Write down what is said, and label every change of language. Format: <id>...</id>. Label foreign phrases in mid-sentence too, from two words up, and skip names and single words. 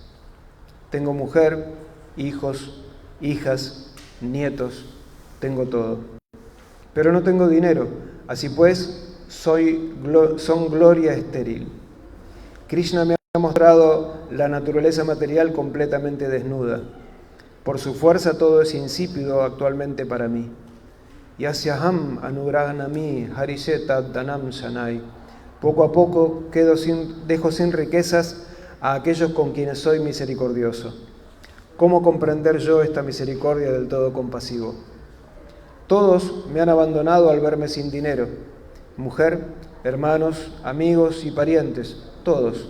<es>Tengo mujer, hijos, hijas, nietos, tengo todo, pero no tengo dinero, así pues son gloria estéril. Krishna me ha mostrado la naturaleza material completamente desnuda. Por su fuerza todo es insípido actualmente para mí.</es> <sa>Yasyaham anugrahanami harisheta danam shanai.</sa> <es>Poco a poco dejo sin riquezas a aquellos con quienes soy misericordioso. ¿Cómo comprender yo esta misericordia del todo compasivo? Todos me han abandonado al verme sin dinero. Mujer, hermanos, amigos y parientes, todos.</es>